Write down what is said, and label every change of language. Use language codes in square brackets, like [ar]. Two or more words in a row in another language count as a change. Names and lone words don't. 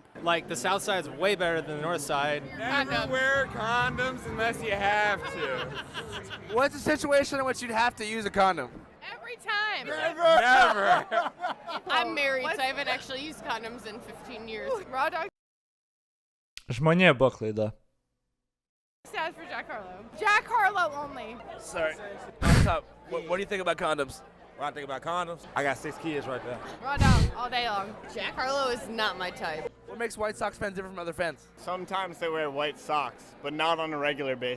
[en] Like, the South Side's way better than the North Side. Never wear condoms unless you have to. What's a situation in which you'd have to use a condom? Every time. Never. I'm married, so I haven't actually used condoms in 15 years. Raw dog [lt] Žmonė buvo klaida. [en] stands for Jack Harlow. Jack Harlow only. Sorry. What's up? What do you think about condoms? When I think about condoms, I got 6 kids right there. Raw dog all day long. Jack Harlow is not my type. What makes White Sox fans different from other fans? Sometimes they wear white socks, but not on a regular basis.